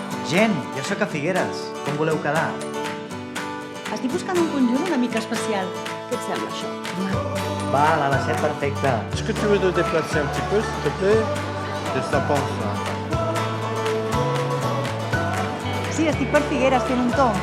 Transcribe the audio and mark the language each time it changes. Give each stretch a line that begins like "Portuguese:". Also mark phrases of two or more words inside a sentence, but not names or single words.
Catalan: Gent, jo sóc a Figueres. Com voleu quedar? Estic buscant un conjunt una mica especial. Què et sembla, això? Val, a les 7, perfecte.
French: Est-ce que tu veux te déplacer un petit peu, s'il te plaît? Qu'est-ce que t'en penses, là?
Catalan: Sí, estic per Figueres fent un tomb.